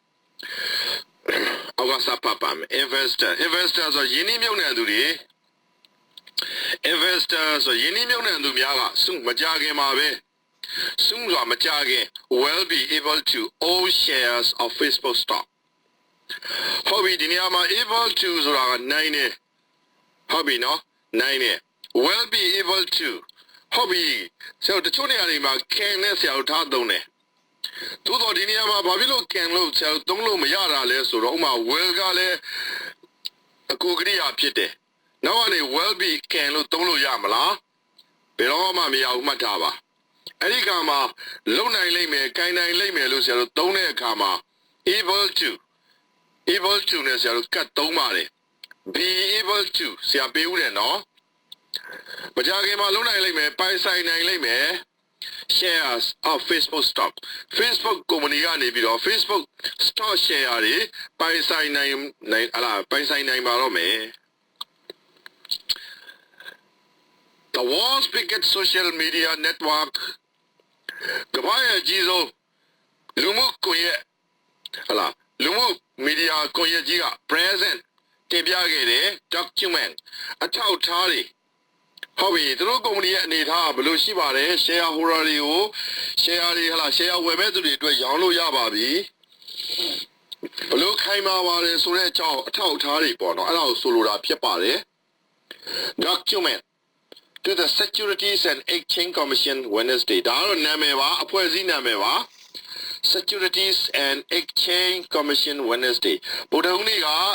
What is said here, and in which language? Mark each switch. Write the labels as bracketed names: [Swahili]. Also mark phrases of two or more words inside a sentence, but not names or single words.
[Burmese] အောက်ကစပါပါမယ် investor ဆိုရင်းနှီးမြှုပ်နှံသူတွေ investor ဆိုရင်းနှီးမြှုပ်နှံသူများကစုမကြခင်မှာပဲစုစွာမကြခင် [English] will be able to own shares of Facebook stock [Burmese] ဟုတ်ပြီဒီနေရာမှာ [English] able to [Burmese] ဆိုတာက နိုင်နေဟုတ်ပြီနော်နိုင်နေ [English] will be able to [Burmese] ဟုတ်ပြီဆိုတော့တချို့နေရာတွေမှာ can နဲ့ဆရာတို့ထားသုံးတယ်သို့တော့ဒီနေရာမှာဘာဖြစ်လို့ can လို့ဆရာ တို့သုံးလို့မရတာလဲဆိုတော့ဥမာ will ကလည်းအကူကရိယာဖြစ်တယ်နောက်ကနေ [English] will be can [Burmese] လို့သုံးလို့ရမ လားဘယ်တော့မှမရဘူးမှတ်ထားပါအဲ့ဒီကမှာလုံနိုင်လိမ့်မယ်ကိုင်နိုင်လိမ့်မယ်လို့ဆရာတို့သုံးတဲ့အခါမှာ [English] able to [Burmese] နဲ့ဆရာတို့ကတ်သုံးပါတယ် [English] be able to [Burmese] ဆရာပေးဦးတယ်နော်မကြခင်မှာလုံနိုင်လိမ့်မယ်ပိုင်ဆိုင်နိုင်လိမ့်မယ် [English] shares of Facebook stock [Burmese] Facebook ကုမ္ပဏီကနေပြီးတော့ [English] Facebook stock share [Burmese] တွေပိုင်ဆိုင်နိုင်ပိုင်ဆိုင်နိုင်ပါတော့မယ် [English] The world's biggest social media network [Burmese] ကမ္ဘာရဲ့အကြီးဆုံးလူမှုကွန်ရက်လူမှုမီဒီယာကွန်ရက်ကြီးက present တင်ပြ ခဲ့တဲ့ document အထောက်အထားတွေဟုတ်ပြီသူတို့ကုမ္ပဏီရဲ့အနေအထားဘယ်လိုရှိပါတယ် [English] share holder [Burmese] တွေကို share တွေshare ဝယ်မဲ့သူတွေအတွက်ရောင်းလို့ရပါပြီဘယ်လိုခိုင်မာပါတယ်ဆိုတဲ့အကြောင်းအထောက်အထားတွေပေါ့နော်အဲ့ဒါကိုဆိုလိုတာဖြစ်ပါတယ် [English] document to the Securities and Exchange Commission Wednesday [Burmese] ဒါကတော့နာမည်ပါအဖွဲ့အစည်းနာမည်ပါ [English] Securities and Exchange Commission Wednesday [Burmese] ဗုဒ္ဓဟူးနေ့က